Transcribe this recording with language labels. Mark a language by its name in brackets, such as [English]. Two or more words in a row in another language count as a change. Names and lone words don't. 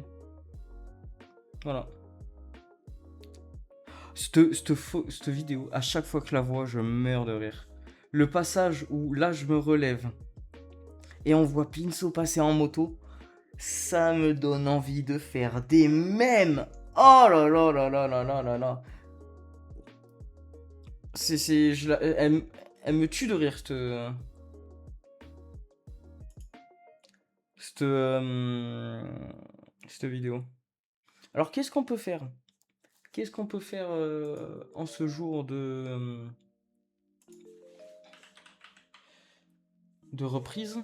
[French] Voilà. Cette vidéo, à chaque fois que je la vois, je meurs de rire. Le passage où là, je me relève et on voit Pinceau passer en moto, ça me donne envie de faire des mèmes. Oh là là là là là là là là. Elle me tue de rire, cette vidéo. Alors, qu'est-ce qu'on peut faire? Qu'est-ce qu'on peut faire en ce jour de reprise?